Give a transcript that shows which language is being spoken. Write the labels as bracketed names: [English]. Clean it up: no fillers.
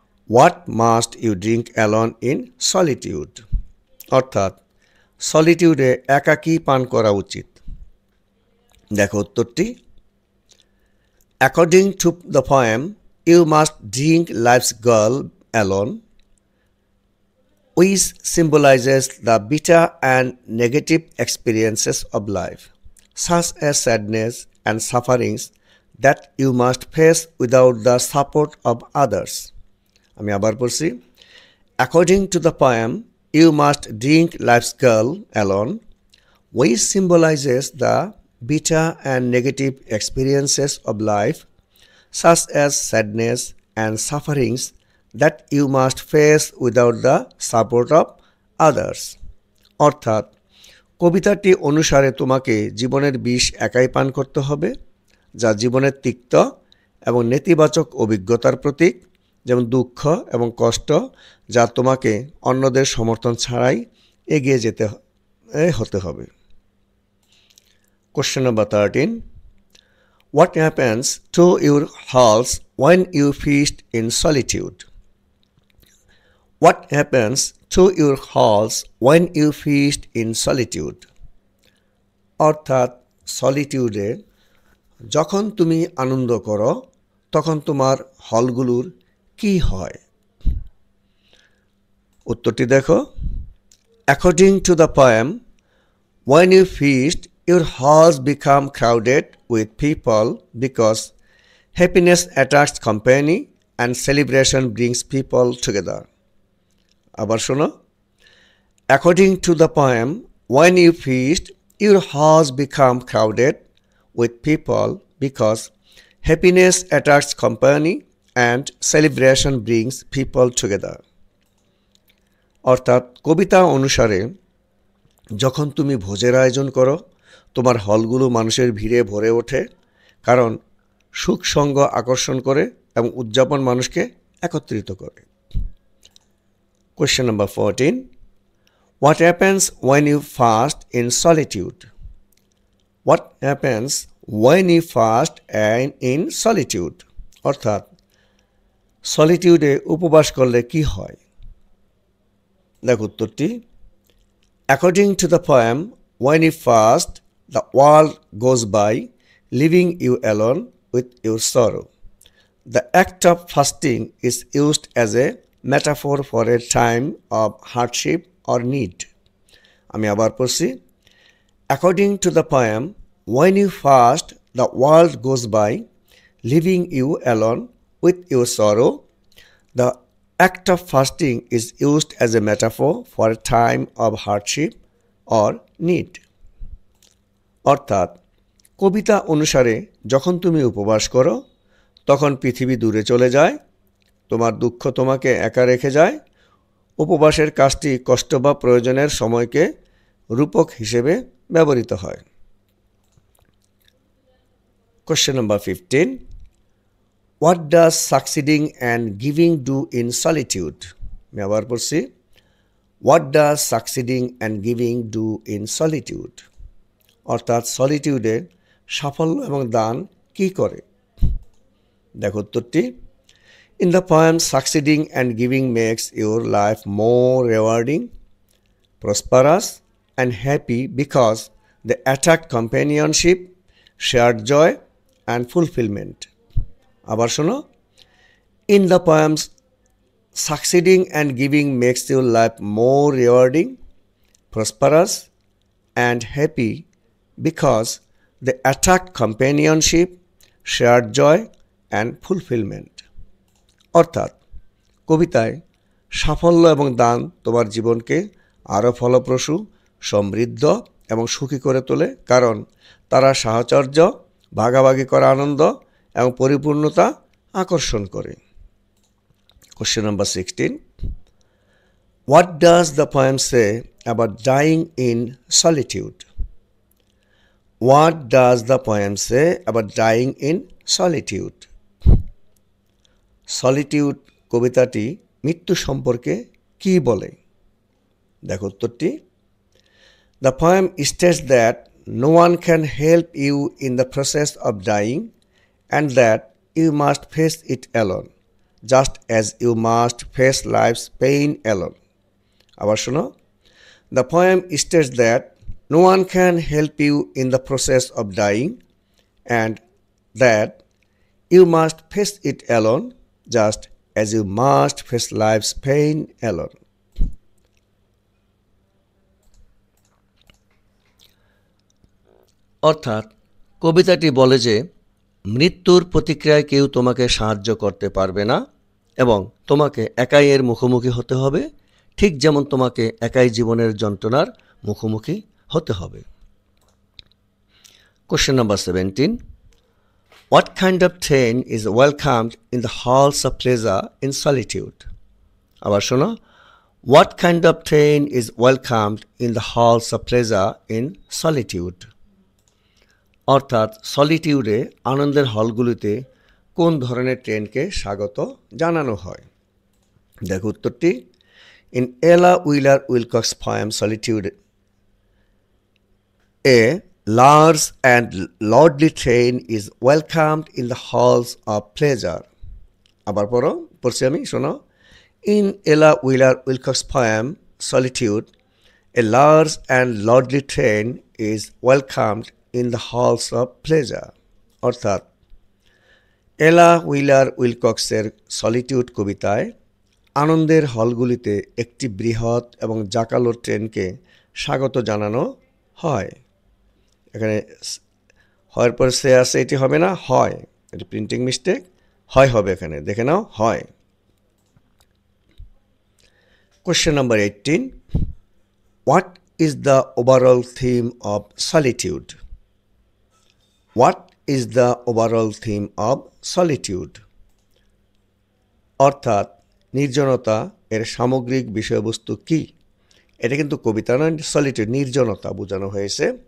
[English] What must you drink alone in solitude? [Bangla] অর্থাৎ সলিটিউডে একাকী পান করা উচিত। দেখো উত্তরটি। [English] According to the poem, you must drink life's gall alone, which symbolizes the bitter and negative experiences of life, such as sadness and sufferings that you must face without the support of others. [Bangla] আমি আবার পড়ছি। [English] According to the poem, you must drink life's gall alone, which symbolizes the bitter and negative experiences of life, such as sadness and sufferings that you must face without the support of others. [Bangla] অর্থাৎ কবিতাটি অনুসারে তোমাকে জীবনের বিষ একাই পান করতে হবে, যা জীবনের তিক্ত এবং নেতিবাচক অভিজ্ঞতার প্রতীক, যেমন দুঃখ এবং কষ্ট, যা তোমাকে অন্যদের সমর্থন ছাড়াই এগিয়ে যেতে হতে হবে। [English] Question number 13. What happens to your halls when you feast in solitude? What happens to your halls when you feast in solitude? [Bangla] অর্থাৎ সলিটিউডে যখন তুমি আনন্দ করো তখন তোমার হলগুলোর কি হয়? উত্তরটি দেখো। [English] According to the poem, when you feast, your halls become crowded with people because happiness attracts company and celebration brings people together. [Bangla] আবার শোনো। [English] According to the poem, when you feast, your halls become crowded with people because happiness attracts company and celebration brings people together. [Bangla] অর্থাৎ কবিতা অনুসারে যখন তুমি ভোজের আয়োজন করো তোমার হলগুলো মানুষের ভিড়ে ভরে ওঠে, কারণ সুখ সঙ্গ আকর্ষণ করে এবং উদযাপন মানুষকে একত্রিত করে। [English] Question number 14. What happens when you fast in solitude? What happens when you fast in solitude? [Bangla] অর্থাৎ সলিটিউডে উপবাস করলে কি হয়? দেখো উত্তরটি। [English] According to the poem, when you fast, the world goes by, leaving you alone with your sorrow. The act of fasting is used as a metaphor for a time of hardship or need. [Bangla] আমি আবার পড়ছি। [English] According to the poem, when you fast, the world goes by, leaving you alone with your sorrow. The act of fasting is used as a metaphor for a time of hardship or need. [Bangla] অর্থাৎ কবিতা অনুসারে যখন তুমি উপবাস করো তখন পৃথিবী দূরে চলে যায়, তোমার দুঃখ তোমাকে একা রেখে যায়। উপবাসের কাজটি কষ্ট বা প্রয়োজনের সময়কে রূপক হিসেবে ব্যবহৃত হয়। [English] Question number 15. What does succeeding and giving do in solitude? [Bangla] আমি আবার পড়ছি। [English] What does succeeding and giving do in solitude? [Bangla] অর্থাৎ সলিটিউডে সাফল্য এবং দান কি করে? দেখো উত্তরটি। [English] In the poem, succeeding and giving makes your life more rewarding, prosperous, and happy because they attract companionship, shared joy, and fulfillment. [Bangla] আবার শোনো। [English] In the poems, succeeding and giving makes your life more rewarding, prosperous, and happy because they attract companionship, shared joy, and fulfillment. [Bangla] অর্থাৎ কবিতায় সাফল্য এবং দান তোমার জীবনকে আরও ফলপ্রসূ, সমৃদ্ধ এবং সুখী করে তোলে, কারণ তারা সাহচর্য, ভাগাভাগি করা আনন্দ এবং পরিপূর্ণতা আকর্ষণ করে। [English] Question number 16. What does the poem say about dying in solitude? What does the poem say about dying in solitude? [Bangla] Solitude কবিতাটি মৃত্যু সম্পর্কে কি বলে? দেখো উত্তরটি। [English] The poem states that no one can help you in the process of dying and that you must face it alone, just as you must face life's pain alone. [Bangla] আবার শোনো। [English] The poem states that no one can help you in the process of dying and that you must face it alone, just as you must face life's pain alone. [Bangla] অর্থাৎ কবিতাটি বলে যে মৃত্যুর প্রতিক্রিয়ায় কেউ তোমাকে সাহায্য করতে পারবে না এবং তোমাকে একাই এর মুখোমুখি হতে হবে, ঠিক যেমন তোমাকে একাই জীবনের যন্ত্রণার মুখোমুখি হতে হবে। [English] Question number 17. What kind of train is welcomed in the halls of pleasure in solitude? [Bangla] আবার শোনো, [English] What kind of train is welcomed in the halls of pleasure in solitude? [Bangla] অর্থাৎ সলিটিউডে আনন্দের হলগুলিতে কোন ধরনের ট্রেনকে স্বাগত জানানো হয়? দেখো উত্তরটি। [English] In Ella Wheeler Wilcox poem Solitude, a large and lordly train is welcomed in the halls of pleasure. [Bangla] আবার পড়ছি আমি, শোনো। [English] In Ella Wheeler Wilcox poem Solitude, a large and lordly train is welcomed in the halls of pleasure. [Bangla] অর্থাৎ এলা wheeler উইলকক্সের solitude কবিতায় আনন্দের হলগুলিতে একটি বৃহৎ এবং জাঁকালো ট্রেনকে স্বাগত জানানো হয়। এখানে হয়ের পর সে আছে, এটি হবে না, হয়, এটি প্রিন্টিং মিস্টেক, হয় হবে এখানে, দেখে নাও, হয়। [English] Question number 18. What is the overall theme of solitude? What is the overall theme of solitude? [Bangla] অর্থাৎ নির্জনতা এর সামগ্রিক বিষয়বস্তু কি? এটা কিন্তু কবিতা নয়, সলিটিউড নির্জনতা বোঝানো হয়েছে।